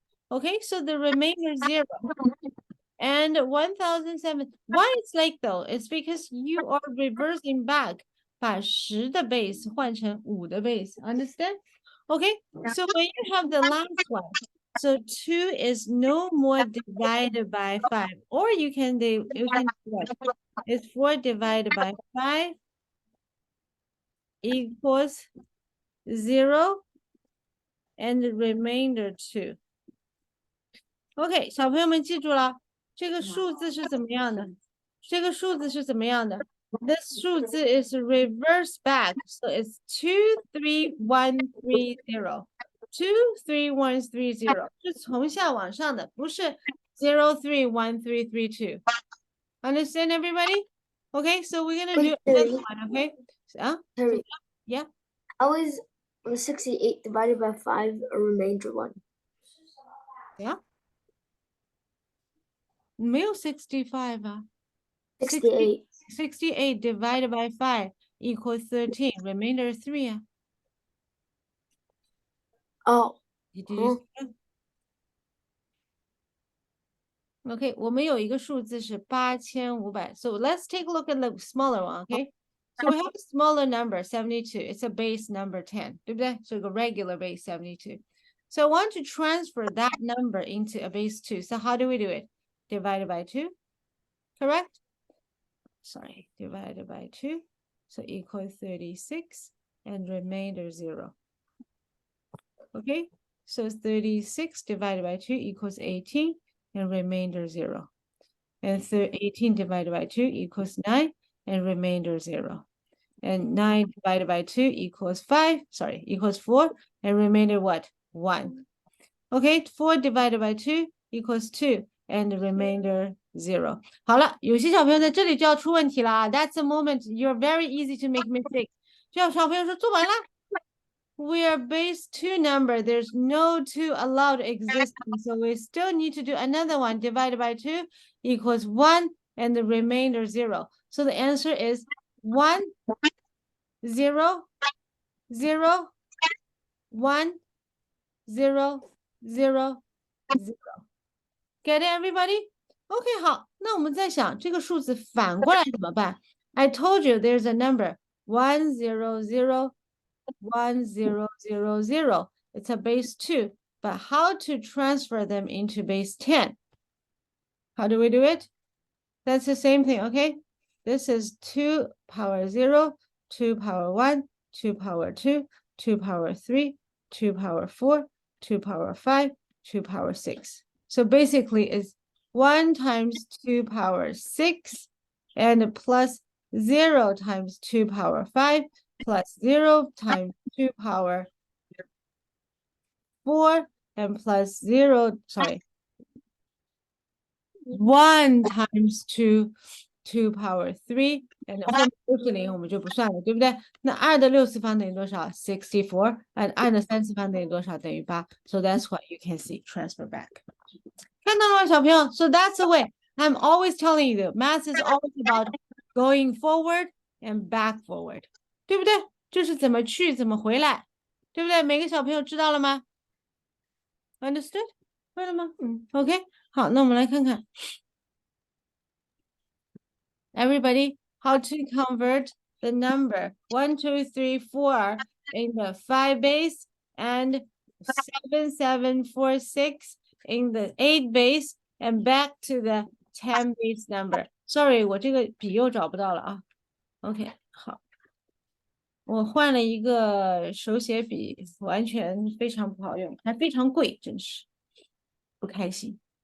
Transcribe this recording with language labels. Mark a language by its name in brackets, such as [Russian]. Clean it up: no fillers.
[English] Okay, so the remainder is 0. And 1,007. Why it's like though? It's because you are reversing back. [Chinese] 把10的 base 换成5的 base. [English] Understand? Okay, so when you have the last one, so 2 is no more divided by 5. Or you can do what? It's 4 divided by 5 equals 0 and the remainder 2. [Chinese] OK, 小朋友们记住了，这个数字是怎么样的？这个数字是怎么样的？ [English] This 数字 is reverse back, so it's 23130. [Chinese] 23130是从下往上的，不是 031332. [English] Understand, everybody? Okay, so we're gonna do another one, okay? Terry, Yeah. how is 68 divided by 5 a remainder one? Yeah. [Chinese] 没有65啊。 [English] 68. 68 divided by 5 equals 13. Remainder 3 啊。 Oh, Did you see that? [Chinese] Okay, 我们有一个数字是8500. [English] So let's take a look at the smaller one, okay? So we have a smaller number, 72. It's a base number 10, [Chinese] 对不对? [English] So a regular base 72. So I want to transfer that number into a base 2. So how do we do it? Divided by 2, correct? Sorry, divided by 2. So equal 36 and remainder 0. Okay, so 36 divided by 2 equals 18 and remainder 0. And 18 divided by 2 equals 9 and remainder 0. And 9 divided by 2 equals 5, sorry, equals 4 and remainder what? 1. Okay, 4 divided by 2 equals 2 and the remainder 0. [Chinese] 好了，有些小朋友在这里就要出问题了啊。 [English] That's the moment you're very easy to make mistakes. [Chinese] 就像小朋友说做完了。 [English] We are base 2 number. There's no 2 allowed existing. So we still need to do another one. Divided by 2 equals 1 and the remainder 0. So the answer is 1, 0, 0, 1, 0, 0, 0. Get it, everybody? [Chinese] OK, 好，那我们在想这个数字反过来怎么办？ [English] I told you there's a number 1, 0, 0, 1, 0, 0, 0. It's a base 2. But how to transfer them into base 10? How do we do it? That's the same thing, okay? This is 2 power 0, 2 power 1, 2 power 2, 2 power 3, 2 power 4, 2 power 5, 2 power 6. So basically it's 1 times 2 power 6 and plus 0 times 2 power 5 plus 0 times 2 power 4 and plus 0, sorry, 1 times 2 power 3 and [Chinese] 后面都是零，我们就不算了，对不对？那2的6次方等于多少 ？64 and 2的3次方等于多少？等于8。 [English] So that's what you can see, transfer back. [Chinese] 看到了吗，小朋友？ [English] So that's the way. I'm always telling you, math is always about going forward and back forward. [Chinese] 对不对？就是怎么去，怎么回来，对不对？每个小朋友知道了吗？ [English] Understood? [Chinese] 会了吗？ OK， 好，那我们来看看。 [English] Everybody, how to convert the number 1, 2, 3, 4 in the 5 base and 7, 7, 4, 6 in the 8 base and back to the 10 base number. [Chinese] Sorry, 我这个笔又找不到了啊。OK， 好，我换了一个手写笔，完全非常不好用，还非常贵，真是不开心。